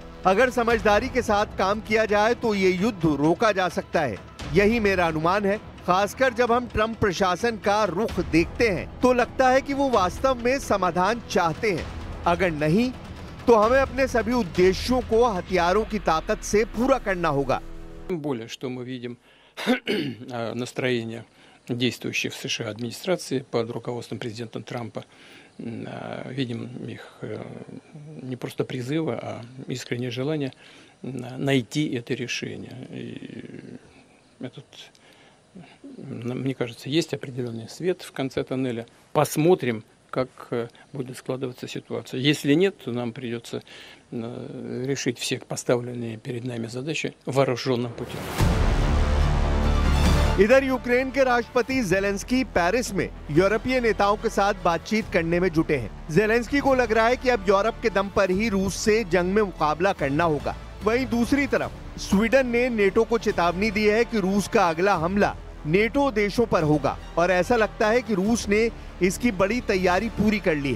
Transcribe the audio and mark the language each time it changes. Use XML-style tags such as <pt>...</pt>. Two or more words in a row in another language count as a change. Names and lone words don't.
<hi>अगर समझदारी के साथ काम किया जाए तो ये युद्ध रोका जा सकता है, यही मेरा अनुमान है। खासकर जब हम ट्रम्प प्रशासन का रुख देखते हैं तो लगता है कि वो वास्तव में समाधान चाहते हैं। अगर नहीं तो हमें अपने सभी उद्देश्यों को हथियारों की ताकत से पूरा करना होगा।</hi> <ru>Тем более, что мы видим настроение действующей в США администрации под руководством президента Трампа. Видим их не просто призывы, а искреннее желание найти это решение. И мне кажется, есть определенный свет в конце тоннеля. Посмотрим, как будет складываться ситуация. Если нет, то нам придется решить все поставленные перед нами задачи вооруженным путем.</ru> <hi>इधर यूक्रेन के राष्ट्रपति जेलेंस्की पेरिस में यूरोपीय नेताओं के साथ बातचीत करने में जुटे हैं। जेलेंस्की को लग रहा है कि अब यूरोप के दम पर ही रूस से जंग में मुकाबला करना होगा। वहीं दूसरी तरफ स्वीडन ने नेटो को चेतावनी दी है कि रूस का अगला हमला नेटो देशों पर होगा और ऐसा लगता है कि रूस ने इसकी बड़ी तैयारी पूरी कर ली है।</hi>